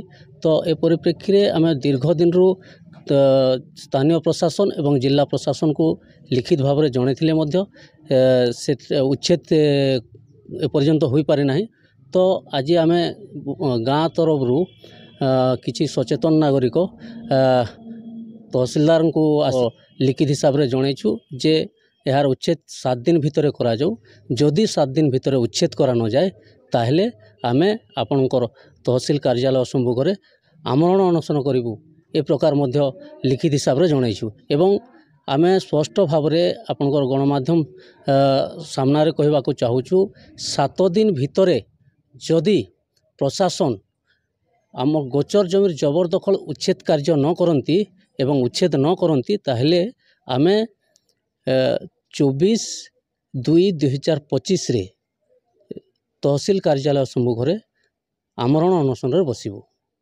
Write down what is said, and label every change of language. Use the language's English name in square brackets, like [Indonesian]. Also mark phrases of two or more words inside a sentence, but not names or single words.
[Odia] ତ ଏ ପରିପ୍ରେକ୍ଷୀ ରେ ଆମେ ଦୀର୍ଘ ଦିନ ରୁ ସ୍ଥାନୀୟ ପ୍ରଶାସନ ଏବଂ ଜିଲ୍ଲା ପ୍ରଶାସନ କୁ ଲିଖିତ ଭାବ ମେଁ ଜଣାଇଥିଲେ ମଧ୍ୟ ସେ ଉଚ୍ଛେଦ ଏପର୍ଯ୍ୟନ୍ତ ହୋ ପାରେ ନାହିଁ। ତ ଆଜି ଆମେ ଗାଁ ତରଫ ରୁ କିଛି ସଚେତନ ନାଗରିକ ତହସିଲଦାର କୁ ଲିଖିତ ହିସାବ ସେ ଜଣାଉଛୁ ଯେ ଯାର ଉଚ୍ଛେଦ 7 ଦିନ ଭିତର କରା ଯାଉ। ଯଦି 7 ଦିନ ଭିତର ଉଚ୍ଛେଦ କରା ନ ଯାଏ ତାହାଲେ ଆମେ ଆପଣଙ୍କର ତହସିଲ କାର୍ଯ୍ୟାଳୟ ସମ୍ମୁଖେ ଆମରଣ ଅନଶନ କରିବୁ ଏ ପ୍ରକାର ମଧ୍ୟ ଲିଖିତ ହିସାବ ସେ ଜଣାଉଛୁ। ଏବଂ ଆମେ ସ୍ପଷ୍ଟ ଭାବ ମେଁ ଆପଣଙ୍କର ଗଣମାଧ୍ୟମ ସାମନା ରେ କହିବା କୁ ଚାହୁଁଛୁ 7 ଦିନ ଭିତର ଯଦି ପ୍ରଶାସନ ଆମ ଗୋଚର ଜମିର ଜବରଦଖଲ ଉଚ୍ଛେଦ କାର୍ଯ୍ୟ ନ କରନ୍ତି ଏବଂ ଉଚ୍ଛେଦ ନ କରନ୍ତି ତାହାଲେ ଆମେ 24/2/2025 ରେ ତହସିଲ କାର୍ଯ୍ୟାଳୟ ସମ୍ମୁଖେ ଆମରଣ ଅନଶନ ରେ ବସିବୁ।